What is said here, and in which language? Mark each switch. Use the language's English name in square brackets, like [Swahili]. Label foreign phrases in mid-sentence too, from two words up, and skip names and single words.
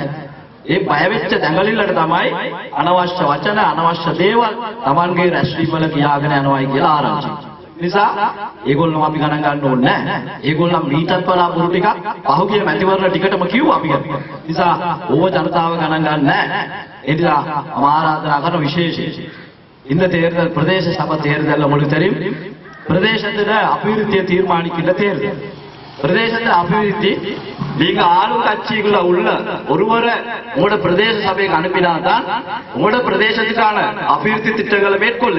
[Sinhala] ඒ බය වෙච්ච දඟලිල්ලට තමයි අනවශ්‍ය වචන අනවශ්‍ය දේවල් Tamanගේ රැස්වීම වල කියාගෙන යනවායි කියලා ආරංචි. නිසා ඒගොල්ලෝ අපි ගණන් ගන්න ඕනේ නැහැ. ඒගොල්ලෝ මීටත් වඩා පුරු ටිකක් පහුගිය මැතිවරණ ටිකටම කිව්වා අපි ගැන. නිසා ඕව ජනතාව ගණන් ගන්න නැහැ. ඒ නිසා මම ආරාධනා කරන විශේෂයෙන් [Tamil] இந்த தேர்தல் பிரதேச சபை தேர்தல் உங்களுக்கு தெரியும். பிரதேசத்துல அபிவிருத்தியை தீர்மானிக்கின்ற தேர்தல். பிரதேசத்துல அபிவிருத்தி நீங்க ஆளும் கட்சிக்குள்ள உள்ள ஒருவரை உங்களோட பிரதேச சபைக்கு அனுப்பினாதான் உங்களோட பிரதேசத்துக்கான அபிவிருத்தி திட்டங்களை மேற்கொள்ள.